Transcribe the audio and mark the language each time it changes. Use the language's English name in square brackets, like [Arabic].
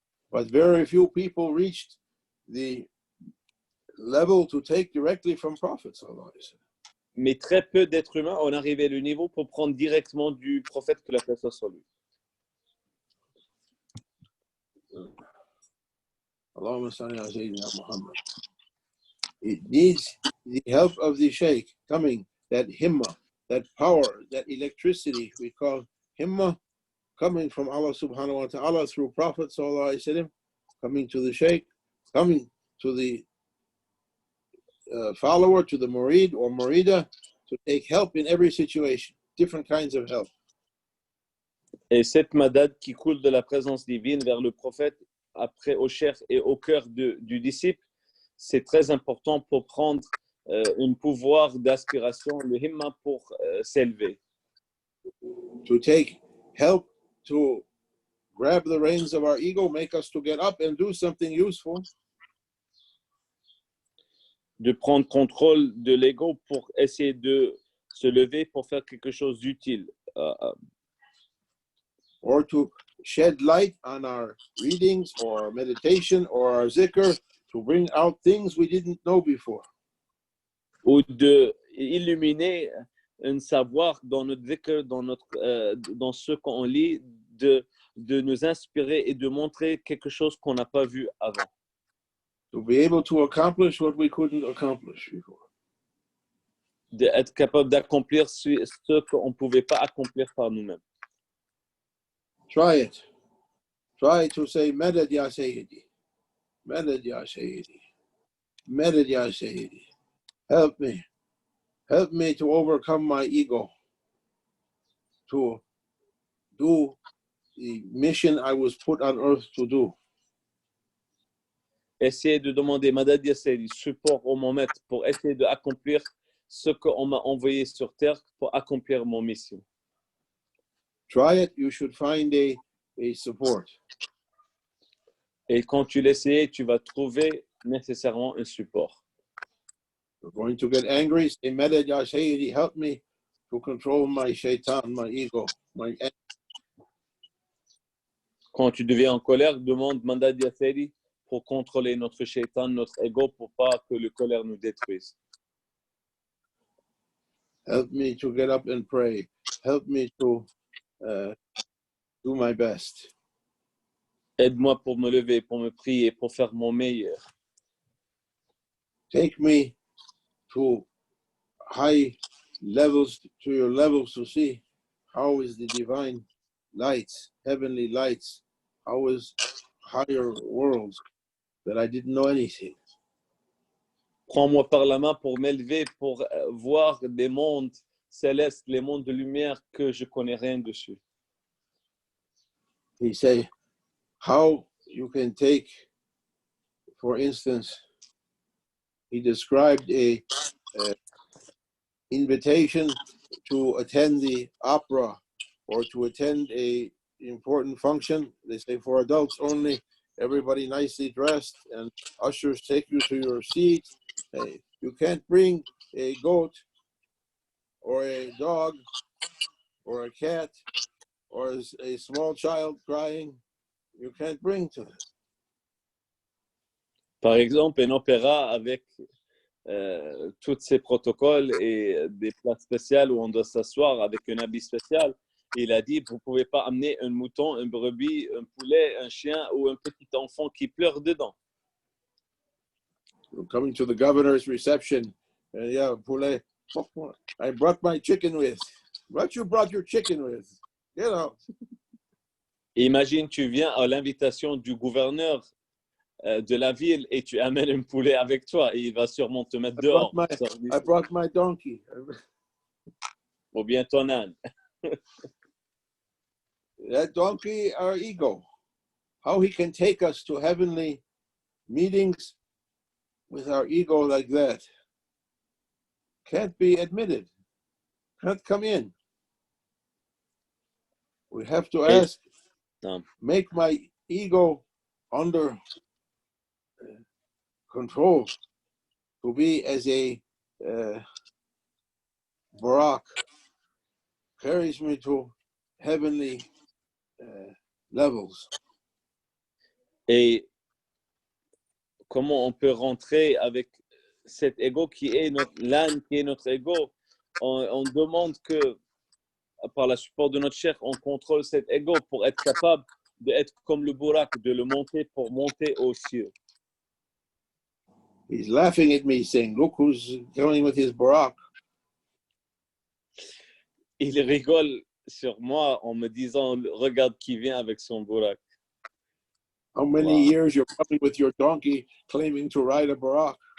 [English] But very few people reached the level to take directly from Prophet [Arabic] sallallahu alaihi wasallam. [French] Mais très peu d'êtres humains ont arrivé au niveau pour prendre directement du prophète, que la paix soit sur lui. [Arabic] Allahumma salli ala Sayyidina Muhammad. [English] It needs the help of the Shaykh coming, that himma, that power, that electricity we call himma, coming from Allah [Arabic] subhanahu wa ta'ala [English] through Prophet [Arabic] sallallahu alaihi wasallam, [English] coming to the Shaykh, coming to the follower, to the murid or murida, to take help in every situation, different kinds of help. [French] Et cette madad qui coule de la présence divine vers le prophète, après au cheikh et au cœur du disciple, c'est très important pour prendre un pouvoir d'aspiration, le himma, pour s'élever. [English] To take help to grab the reins of our ego, make us to get up and do something useful. [French] De prendre contrôle de l'ego pour essayer de se lever pour faire quelque chose d'utile. [English] Or to shed light on our readings or our meditation or our zikr, to bring out things we didn't know before. [French] Ou de illuminer un savoir dans notre zikr, dans ce qu'on lit, de nous inspirer et de montrer quelque chose qu'on n'a pas vu avant. [English] To be able to accomplish what we couldn't accomplish before. [French] D'être capable d'accomplir ce qu'on ne pouvait pas accomplir par nous-mêmes. [English] Try it. Try to say, [Arabic] Madad ya Sayyidi. Madad ya Sayyidi. Madad ya Sayyidi. [English] Help me. Help me to overcome my ego. To do the mission I was put on earth to do. [French] Essayer de demander [Arabic] Madad ya Sayyidi, [French] support au mon maître pour essayer d'accomplir ce qu'on m'a envoyé sur terre pour accomplir mon mission. [English] Try it, you should find a support. [French] Et quand tu l'essayes, tu vas trouver nécessairement un support. [English] You're going to get angry, say, [Arabic] Madad ya Sayyidi, [English] help me to control my shaitan, my ego, my anger. [French] Quand tu deviens en colère, demande [Arabic] Madad ya Sayyidi [French] pour contrôler notre shaitan, notre ego, pour pas que le colère nous détruise. [English] Help me to get up and pray. Help me to do my best. [French] Aide-moi pour me lever, pour me prier, pour faire mon meilleur. [English] Take me to high levels, to your levels, to see how is the divine lights, heavenly lights, how is higher worlds that I didn't know anything. [French] Prends-moi par la main pour m'élever, pour voir des mondes célestes, les mondes de lumière que je connais rien dessus. [English] He say, how you can take, for instance, he described a invitation to attend the opera or to attend a important function. They say for adults only, everybody nicely dressed, and ushers take you to your seat. You can't bring a goat or a dog or a cat or a small child crying. You can't bring to them. [French] Par exemple, un opéra avec tous ces protocoles et des places spéciales où on doit s'asseoir avec un habit spécial. Il a dit, vous ne pouvez pas amener un mouton, une brebis, un poulet, un chien ou un petit enfant qui pleure dedans. [English] We're coming to the governor's reception. Yeah, poulet. I brought my chicken with. What you brought your chicken with? Get out. [French] Imagine, tu viens à l'invitation du gouverneur de la ville et tu amènes un poulet avec toi et il va sûrement te mettre dehors. [English] I brought my donkey. [French] Ou bien ton âne. [English] that donkey, our ego, how he can take us to heavenly meetings with our ego like that, can't be admitted, can't come in. We have to [French] Et, [English] ask, [French] non. [English] make my ego under control to be as a Barak, carries me to heavenly levels. [French] Et comment on peut rentrer avec cet ego qui est l'âne, qui est notre ego. On demande que, par la support de notre chair, on contrôle cet ego pour être capable d'être comme le Burak, de le monter pour monter aux cieux. [English] He's laughing at me, saying, "Look who's coming with his Barak." [French] Il rigole sur moi en me disant, regarde qui vient avec son Burak. [English] How many years you're coming with your donkey, claiming to ride a Barak?